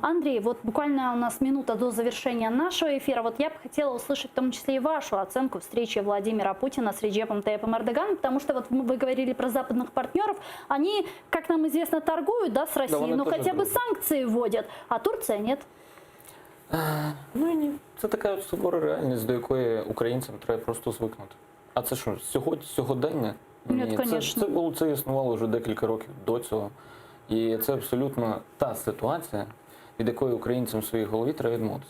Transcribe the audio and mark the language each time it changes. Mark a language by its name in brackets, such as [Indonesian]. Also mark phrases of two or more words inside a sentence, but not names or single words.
[Russian] Андрей, вот буквально у нас минута до завершения нашего эфира. Вот я бы хотела услышать в том числе и вашу оценку встречи Владимира Путина с Реджепом Тайипом Эрдоганом, потому что вот вы говорили про западных партнеров, они, как нам известно, торгуют, да, с Россией, но хотя бы санкции вводят, а Турция нет. [Ukrainian] Ну і ні. Це така от сувора реальність, до якої українцям треба просто звикнути. А це що, сьогодення? Ні, це існувало вже декілька років до цього. І це абсолютно та ситуація, від якої українцям в своїй голові треба відмовитися.